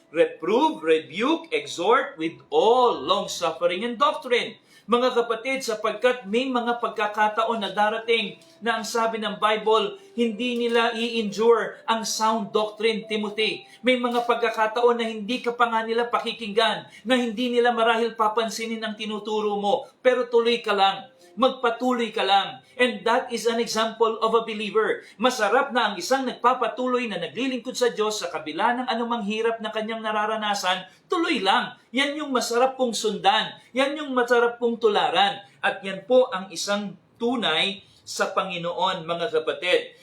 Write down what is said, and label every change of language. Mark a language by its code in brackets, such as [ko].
[en] Reprove, rebuke, exhort with all long-suffering and doctrine. [tl] Mga kapatid, sapagkat may mga pagkakataon na darating na ang sabi ng Bible, hindi nila i-endure ang sound doctrine, Timothy. May mga pagkakataon na hindi ka pa nga nila pakikinggan, na hindi nila marahil papansinin ang tinuturo mo, pero tuloy ka lang. Magpatuloy ka lang. [en] And that is an example of a believer. [tl] Masarap na ang isang nagpapatuloy na naglilingkod sa Diyos sa kabila ng anumang hirap na kanyang nararanasan, tuloy lang. Yan yung masarap pong sundan. Yan yung masarap pong tularan. At yan po ang isang tunay sa Panginoon, mga kapatid.